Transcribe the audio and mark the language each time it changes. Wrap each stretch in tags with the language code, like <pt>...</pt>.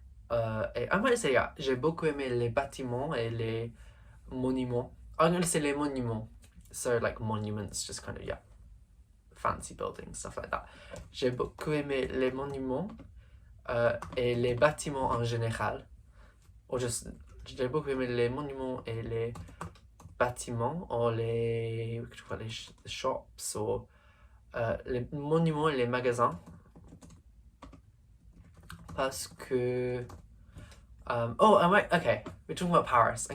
<fr>I might say j'ai beaucoup aimé les bâtiments et les monuments.</fr> <en>I'm going to say les monuments, so like monuments, just kind of fancy buildings, stuff like that.</en> <fr>J'ai beaucoup aimé les monuments et les bâtiments en général, or just j'ai beaucoup aimé les monuments et les bâtiments, or les shops, or les monuments et les magasins, parce que okay, we're talking about Paris.</fr>